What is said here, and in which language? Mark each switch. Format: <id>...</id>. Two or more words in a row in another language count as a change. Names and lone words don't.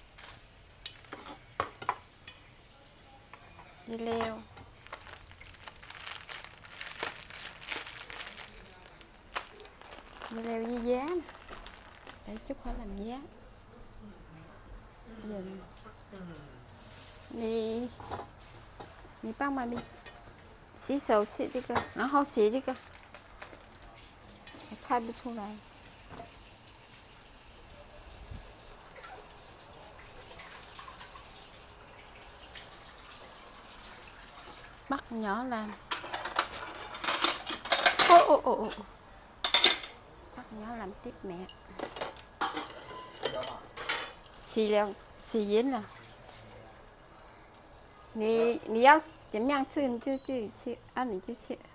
<vi>Dưa leo. Dưa leo với giá nè. Để chút khỏi làm giá. Giờ</vi> <zh>你帮妈咪洗手吃这个，然后洗这个，我猜不出来。</zh> <vi>Bắt nhỏ làm. Bắt nhỏ làm tiếp mẹ. Xì leo, xì dính nè.</vi> <zh>你要怎么样吃你就自己吃，你就吃。</zh>